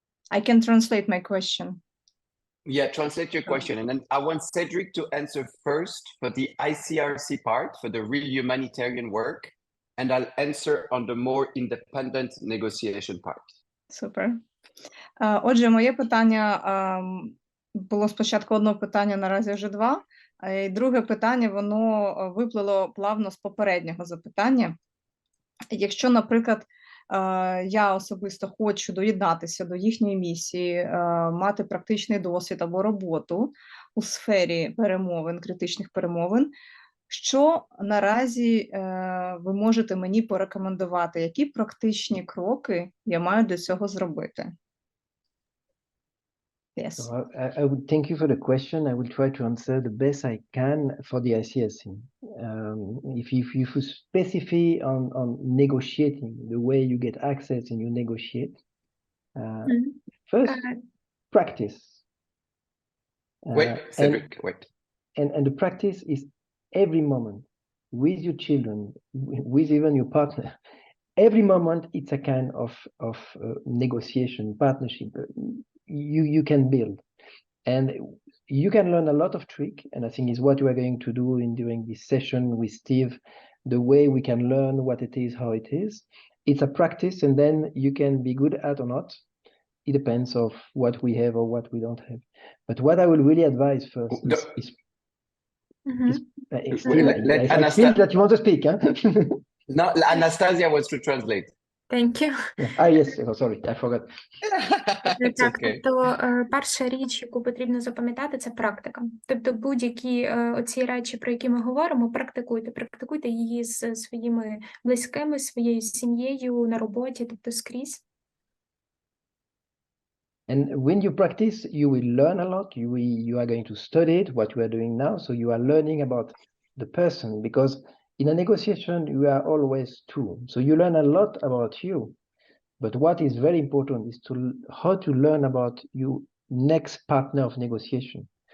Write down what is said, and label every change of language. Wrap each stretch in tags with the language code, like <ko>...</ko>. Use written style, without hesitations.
<en>I can translate my question. Yeah, translate your question. And then I want Cedric to answer first for the ICRC part, for the real humanitarian work. And I'll answer on the more independent negotiation part.</en> <uk>Супер. Отже, моє питання було спочатку одне питання, наразі вже два. І друге питання, воно виплило плавно з попереднього запитання. Якщо, наприклад, я особисто хочу доєднатися до їхньої місії, мати практичний досвід або роботу у сфері перемовин, критичних перемовин, що наразі ви можете мені порекомендувати? Які практичні кроки я маю до цього зробити?</uk> <en>Yes. So I would thank you for the question. I will try to answer the best I can for the ICSC. if you specify on negotiating, the way you get access and you negotiate, first practice. Wait, Cedric, wait. And the practice is every moment with your children, with even your partner. Every moment it's a kind of negotiation, partnership you can build. And you can learn a lot of trick, and I think is what we are going to do during this session with Steve, the way we can learn what it is, how it is. It's a practice, and then you can be good at or not. It depends of what we have or what we don't have. But what I will really advise first is Steve, I feel that you want to speak, huh? No, Anastasia wants to translate. Thank you. Yes, oh, sorry, I forgot. It's</en> <uk>Так,</uk> <en>okay.</en> <uk>тобто перша річ, яку потрібно запам'ятати, це практика. Тобто будь-які оці речі, про які ми говоримо, практикуйте її з своїми близькими, своєю сім'єю, на роботі, тобто скрізь.</uk> <en>And when you practice, you will learn a lot. You are going to study it, what you are doing now. So you are learning about the person, because in a negotiation, you are always two. So you learn a lot about you. But what is very important is how to learn about your next partner of negotiation.</en>